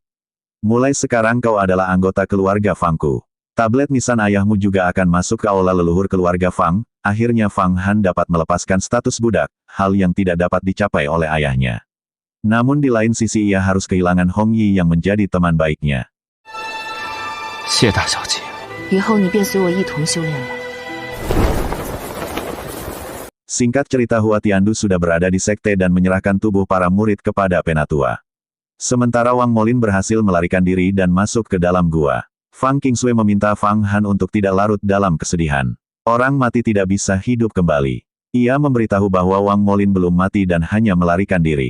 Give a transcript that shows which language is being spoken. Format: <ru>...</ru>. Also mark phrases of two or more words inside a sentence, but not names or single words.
<id>Mulai sekarang kau adalah anggota keluarga Fangku. Tablet nisan ayahmu juga akan masuk ke aula leluhur keluarga Fang. Akhirnya Fang Han dapat melepaskan status budak, hal yang tidak dapat dicapai oleh ayahnya. Namun di lain sisi ia harus kehilangan Hong Yi yang menjadi teman baiknya.</id> <zh>谢大小姐。以后你便随我一同修炼吧。</zh> <id>Singkat cerita, Hua Tiandu sudah berada di sekte dan menyerahkan tubuh para murid kepada Penatua. Sementara Wang Molin berhasil melarikan diri dan masuk ke dalam gua. Fang Qingsui meminta Fang Han untuk tidak larut dalam kesedihan. Orang mati tidak bisa hidup kembali. Ia memberitahu bahwa Wang Molin belum mati dan hanya melarikan diri.</id>